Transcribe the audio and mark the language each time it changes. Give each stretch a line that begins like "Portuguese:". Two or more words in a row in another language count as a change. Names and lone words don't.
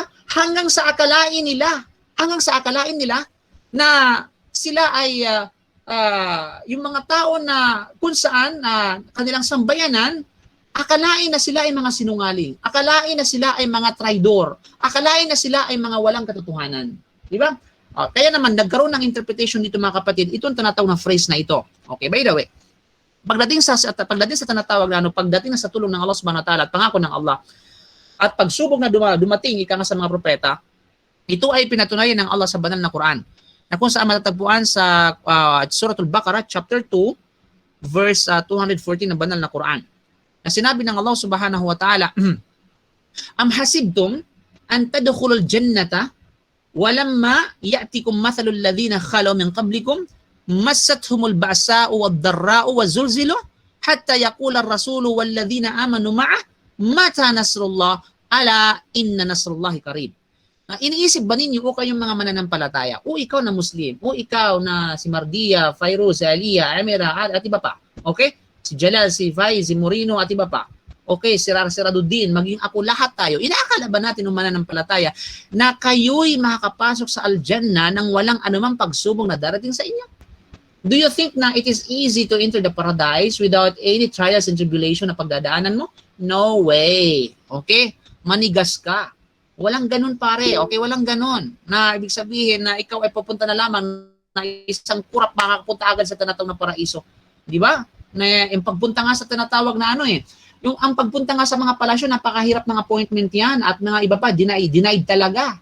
Filipino: Hanggang sa akalain nila na sila ay yung mga tao na kung saan kanilang sambayanan, akalain na sila ay mga sinungaling. Akalain na sila ay mga traidor. Akalain na sila ay mga walang katotohanan. Di ba? Kaya naman, nagkaroon ng interpretation dito mga kapatid, itong tinatawag na phrase na ito. Okay, by the way, pagdating sa tinatawag na pagdating na sa tulong ng Allah
Arabic: سبحانه وتعالى
Filipino: at pangako ng Allah, at pagsubok na dumating, ika nga sa mga propeta, ito ay pinatunayan ng Allah sa banal na Quran. Na kung saan matatagpuan sa Suratul Baqarah, chapter 2, verse 214 ng banal na Quran. Na sinabi ng
Arabic: Allah سبحانه وتعالى أم حسبتم أن تدخلوا الجنة ولما يأتكم مثل الذين خلوا من قبلكم مستهم البأساء والضراء وزلزلوا حتى يقول الرسول والذين آمنوا معه متى نصر الله ألا إن نصر الله قريب.
Filipino: Iniisip ba ninyo o kayong mga mananampalataya? O ikaw na Muslim? O ikaw na si Mardia, Fairuz, Aliyah, Amira, at iba pa? Okay? Si Jalal, si Faiz, si Morino, at iba pa? Okay, si Raduddin, maging ako, lahat tayo. Inaakala ba natin ng mananampalataya na kayo'y makakapasok sa Al-Jannah nang walang anumang pagsubok na darating sa inyo?
English: Do you think na it is easy to enter the paradise without any trials and tribulation
Filipino: na pagdadaanan mo?
English: No way. Okay?
Filipino: Manigas ka. Walang ganun pare. Okay, walang ganun. Na ibig sabihin na ikaw ay pupunta na lamang na isang kurap makakapunta agad sa tinatawag na paraiso. Di ba? Na yung pagpunta nga sa tinatawag na ano eh, yung ang pagpunta nga sa mga palasyo, napakahirap ng appointment yan at mga iba pa, denied talaga.